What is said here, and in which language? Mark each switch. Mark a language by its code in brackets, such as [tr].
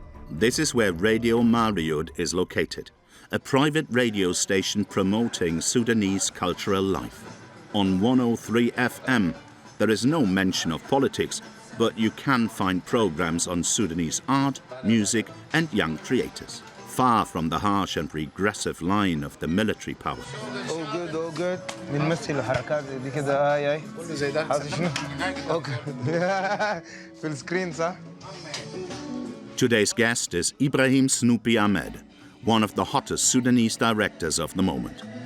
[en] This is where Radio Mariud is located, a private radio station promoting Sudanese cultural life. On 103 FM, there is no mention of politics, but you can find programs on Sudanese art, music, and young creators, far from the harsh and regressive line of the military power. Oh good. [ar] بنمثل الحركات دي كده هاي كله زي ده. اوكي. في السكرين صح؟ [en] Today's guest is Ibrahim Snoopy Ahmed, one of the hottest Sudanese directors of the moment.